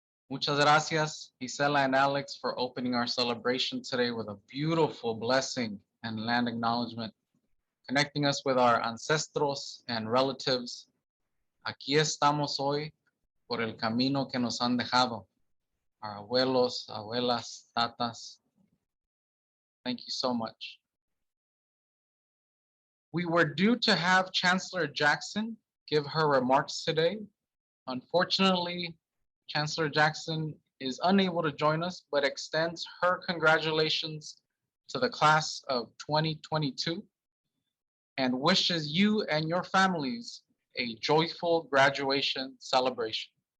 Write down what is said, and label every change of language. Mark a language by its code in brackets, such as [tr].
[es] Muchas gracias, [en] Gisela and Alex, for opening our celebration today with a beautiful blessing and land acknowledgement, connecting us with our ancestros and relatives. [es] Aquí estamos hoy por el camino que nos han dejado, our abuelos, abuelas, tatas. [en] Thank you so much. We were due to have Chancellor Jackson give her remarks today. Unfortunately, Chancellor Jackson is unable to join us, but extends her congratulations to the class of 2022 and wishes you and your families a joyful graduation celebration.